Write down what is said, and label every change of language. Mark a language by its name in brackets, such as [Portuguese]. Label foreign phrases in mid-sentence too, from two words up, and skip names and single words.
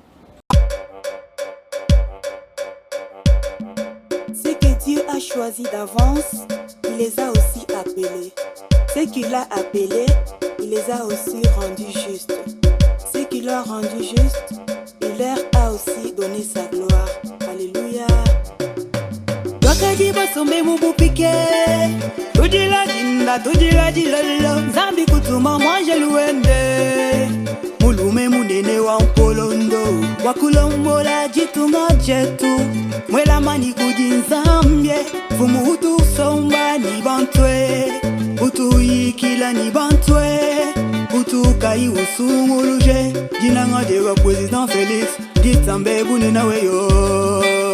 [French] Ce que Dieu a choisi d'avance, il les a aussi appelés. Ce qu'il a appelés, il les a aussi rendus justes. Ce qu'il a rendu juste, il leur a aussi donné sa gloire. Alléluia. [Chokwe] Wakati basombe mubupike Tujila jinda, tujila jilolo Zambi kutuma mwanje luende Mulume munene wa mpolondo Wakulombola jitunga jetu Mwela mani kujinzambye Fumu utu somba ni bantwe Utu ikila ni bantwe Utu kai usumuluje Jinanga dewa President Félix Ditambe bunena weyo